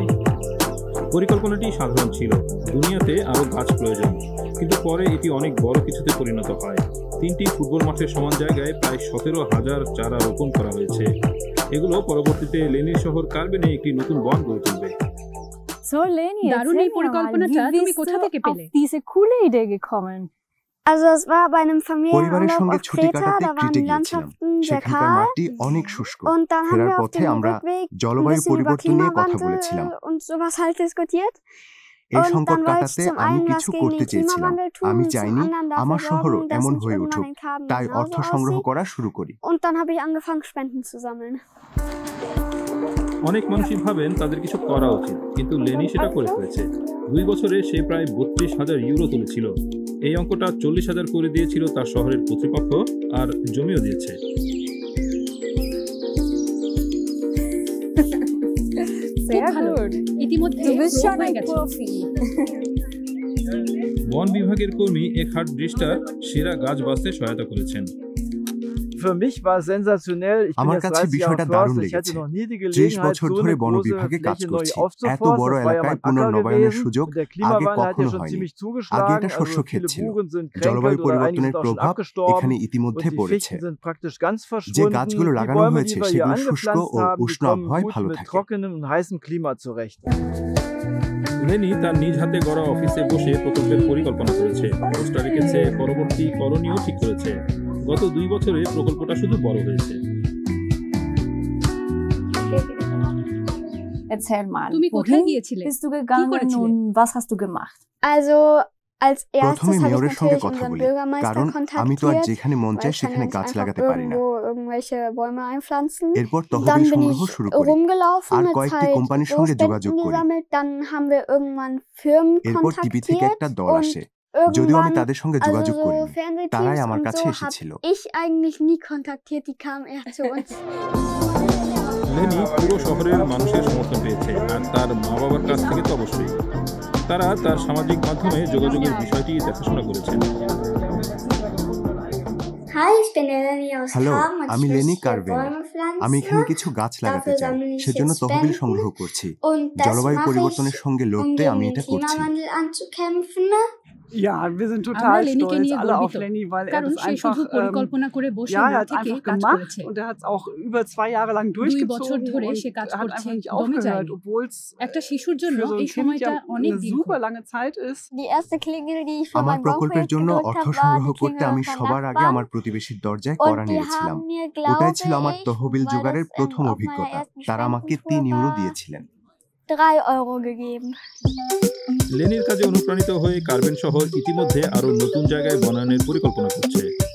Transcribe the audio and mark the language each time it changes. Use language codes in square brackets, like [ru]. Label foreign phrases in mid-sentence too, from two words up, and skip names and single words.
[bn] পরিকল্পনাটি সাধারণ ছিল, দুনিয়াতে আরও গাছ প্রয়োজন, কিন্তু পরে এটি অনেক বড় কিছুতে পরিণত হয়। 3টি ফুটবল মাঠের সমান জায়গায় প্রায় 17,000 চারা রোপণ করা হয়েছে। এগুলো পরবর্তীতে লেনির শহর কার্বেনে একটি নতুন বন গড়ে তুলবে। [de] So Leni, [bn] দারুণ এই পরিকল্পনাটা তুমি কোথা থেকে পেলে? [de] Diese coole Idee gekommen. Also es war bei einem [bn] পরিবারের [de] Familienurlaub [bn] সঙ্গে [de] auf [bn] ছুটি [de] Kreta, [bn] কাটাতে [de] da waren [bn] ক্রিটে [de] die [bn] গিয়েছিলাম। [de] Landschaften sehr [bn] সেখানকার [de] kahl [bn] মাটি অনেক শুষ্ক। [de] und dann haben [bn] ফেরার [de] wir auf [bn] পথে [de] dem [bn] আমরা [de] Rückweg ein [bn] জলবায়ু [de] bisschen über [bn] পরিবর্তন নিয়ে কথা [de] Klimawandel [bn] বলেছিলাম। [de] und sowas halt diskutiert. [bn] এই [de] Und [bn] সংকট [de] dann wollte ich [bn] কাটাতে [de] zum [bn] আমি [de] einen was [bn] কিছু [de] gegen [bn] করতে [de] den [bn] চেয়েছিলাম। [de] Klimawandel [bn] আমি [de] tun, zum [bn] চাইনি [de] anderen [bn] আমার [de] dafür [bn] শহরও [de] sorgen, dass [bn] এমন [de] nicht [bn] হয়ে [de] irgendwann [bn] উঠুক, [de] ein Carbon [bn] তাই অর্থ [de] genauso [bn] সংগ্রহ [de] aussieht. [bn] করা শুরু করি। [de] Und dann habe ich angefangen, Spenden zu sammeln. [bn] অনেক মানুষই ভাবেন তাদের কিছু করা উচিত, কিন্তু লেনি সেটা করে ফেলেছে। 2 বছরে সে প্রায় 32,000 ইউরো তুলেছিল। এই অঙ্কটা 40,000 করে দিয়েছিল তার শহরের কর্তৃপক্ষ, আর জমিও দিয়েছে। [de] Sehr [bn] ভালো। [de] gut. [bn] ইতিমধ্যে [de] Du bist schon [bn] হয়ে [de] ein [bn] গেছে। [de] Profi. [bn] বন বিভাগের কর্মী একহার্ড ড্রিস্টার সেরা গাছ বাঁচতে সহায়তা করেছেন। [de] Für mich war es sensationell. Ich bin [bn] আমার [de] jetzt [bn] কাছে [de] 30 Jahre [bn] বিষয়টা দারুণ [de] Förster. Ich hatte [bn] লেগেছে। [de] noch nie die [bn] 30 [de] Gelegenheit, [bn] বছর [de] so [bn] ধরে [de] eine [bn] বন [de] große [bn] বিভাগে কাজ [de] Fläche neu [bn] করছি। এত [de] aufzuforsten. [bn] বড় [de] Das war ja [bn] এলাকায় [de] mein Acker [bn] পুনর্নবায়নের [de] gewesen. [bn] সুযোগ [de] Und der [bn] আগে [de] Klimawandel hat ja [bn] কখনো [de] schon [bn] হয়নি। [de] ziemlich [bn] আগে [de] zugeschlagen. [bn] এটা [de] Also [bn] শস্যক্ষেত [de] viele [bn] ছিল। [de] Buchen sind [bn] জলবায়ু [de] kränkelt oder einige [bn] পরিবর্তনের [de] sind auch schon [bn] প্রভাব [de] abgestorben. [bn] এখানে [de] Und [bn] ইতিমধ্যে [de] die [bn] পড়েছে। [de] Fichten sind praktisch ganz [bn] যে [de] verschwunden. [bn] গাছগুলো [de] Die [bn] লাগানো [de] Bäume, [bn] হয়েছে [de] die wir hier [bn] সেগুলো শুষ্ক [de] angepflanzt [bn] ও [de] haben, die [bn] উষ্ণ [de] kommen [bn] আবহাওয়ায় [de] gut [bn] ভালো [de] mit [bn] থাকে। [de] trockenem und heißem Klima zurecht. [bn] লেনি তার নিজ হাতে গড়া অফিসে বসে প্রকল্পের পরিকল্পনা করেছে, পোস্টার রেখেছে, পরবর্তী করণীয় ঠিক করেছে। গত 2 বছরে প্রকল্পটা শুধু বড় হয়েছে। [de] Erzähl mal. [bn] তুমি কোথায় [de] Wohin [bn] গিয়েছিলে? [de] bist du gegangen [bn] করেছিলে? [de] und was hast du gemacht? Also als [bn] প্রথমে [de] erstes habe ich [bn] মেয়রের সঙ্গে [de] natürlich [bn] কথা [de] unseren [bn] বলি, [de] Bürgermeister [bn] কারণ আমি তো আর [de] kontaktiert, [bn] যেখানে মন [de] weil [bn] চায় [de] ich kann ja [bn] সেখানে [de] nicht [bn] গাছ [de] einfach [bn] লাগাতে পারি না। [de] irgendwo irgendwelche Bäume einpflanzen. [bn] এরপর [de] Dann [bn] তহবিল [de] bin [bn] সংগ্রহ [de] ich [bn] শুরু করি, [de] rumgelaufen, [bn] আর [de] mit [bn] কয়েকটি [de] halt [bn] কোম্পানির [de] so [bn] সঙ্গে [de] Spenden [bn] যোগাযোগ করি। [de] gesammelt. Dann haben wir irgendwann Firmen [bn] এরপর টিভি থেকে [de] kontaktiert [bn] একটা দল [de] und [bn] আসে, যদিও আমি [de] irgendwann, [bn] তাদের সঙ্গে [de] also [bn] যোগাযোগ [de] so [bn] করিনি, তারাই [de] Fernsehteams [bn] আমার [de] und [bn] কাছে [de] so, habe [bn] এসেছিল। [de] ich eigentlich nie kontaktiert, die kamen eher zu uns. [bn] লেনি পুরো শহরের মানুষের সমর্থন পেয়েছে, আর তার মা বাবার কাছ থেকে তো অবশ্যই। তারা তার সামাজিক মাধ্যমে যোগাযোগের বিষয়টি দেখাশোনা করেছেন। [de] Hi, ich bin Eleni aus [bn] হ্যালো, [de] Hamm und [bn] আমি [de] ich [bn] লেনি [de] möchte hier [bn] কার্ভেন। [de] Bäume pflanzen. [bn] আমি এখানে কিছু গাছ লাগাতে [de] Dafür [bn] চাই, [de] sammle ich [bn] সেজন্য [de] jetzt [bn] তহবিল [de] Spenden [bn] সংগ্রহ করছি। [de] und das [bn] জলবায়ু [de] mache [bn] পরিবর্তনের [de] ich, [bn] সঙ্গে [de] um [bn] লড়তে আমি [de] gegen [bn] এটা [de] den [bn] করছি। [de] Klimawandel anzukämpfen. Ja, wir sind [bn] আমরা [de] total [bn] লেনিকে [de] stolz, [bn] নিয়ে [de] alle auf [bn] গর্বিত, [de] Lenny, weil er [bn] কারণ [de] das [bn] সে [de] einfach, [bn] শুধু পরিকল্পনা করে বসে [de] ja, er [bn] না [de] hat [bn] থেকে [de] einfach [bn] কাজ [de] gemacht [bn] করেছে। [de] und er hat es auch über 2 Jahre lang [bn] 2 বছর [de] durchgezogen [bn] ধরে [de] und [bn] সে কাজ [de] er hat [bn] করছে, [de] einfach nicht [bn] দমে [de] aufgehört, [bn] যায়নি। [de] obwohl es [bn] একটা শিশুর জন্য [de] für so ein [bn] এই [de] Kind [bn] সময়টা [de] ja [bn] অনেক [de] eine [bn] দীর্ঘ। [de] super lange Zeit ist. Die erste Klingel, die ich für [bn] আমার [de] mein [bn] প্রকল্পের [de] Baumprojekt [bn] জন্য [de] gedrückt [bn] অর্থ [de] habe, war [bn] সংগ্রহ [de] die [bn] করতে [de] Klingel [bn] আমি [de] von [bn] সবার আগে [de] Nachbarn. [bn] আমার প্রতিবেশীর দরজায় কড়া [de] Und die [bn] নিয়েছিলাম। [de] haben mir, [bn] ওটাই [de] glaube [bn] ছিল আমার [de] ich, [bn] তহবিল [de] weil [bn] জোগাড়ের [de] das [bn] প্রথম [de] auf meiner [bn] অভিজ্ঞতা। [de] ersten [bn] তারা আমাকে [de] Spendentour [bn] 3 ইউরো [de] war, [bn] দিয়েছিলেন। [de] 3 Euro gegeben. [bn] লেনির কাজে অনুপ্রাণিত হয়ে কার্বেন শহর ইতিমধ্যে আরও নতুন জায়গায় বনায়নের পরিকল্পনা করছে।